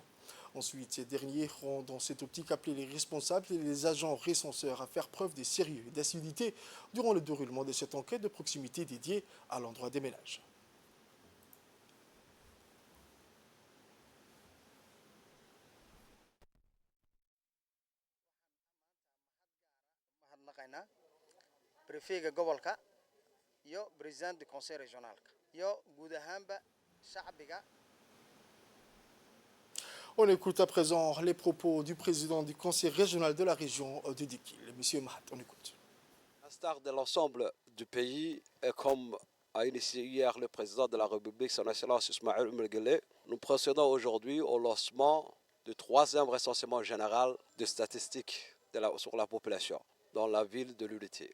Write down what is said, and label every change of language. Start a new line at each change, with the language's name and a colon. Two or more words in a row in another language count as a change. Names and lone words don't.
French: Ensuite, ces derniers ont dans cette optique appelé les responsables et les agents recenseurs à faire preuve de sérieux et d'assiduité durant le déroulement de cette enquête de proximité dédiée à l'endroit des ménages.
Somali: Préfet gobolka iyo
French: président du conseil régional
Somali: iyo guud ahaanba shacbiga.
French: On écoute à présent les propos du président du conseil régional de la région de Dikil, M. Mahad. On écoute. À l'instar de l'ensemble du pays, et comme a initié hier le président de la République, son Excellence Ismaël Omar Guelleh, nous procédons aujourd'hui au lancement du 3e recensement général de statistiques sur la population dans la ville de l'Unité.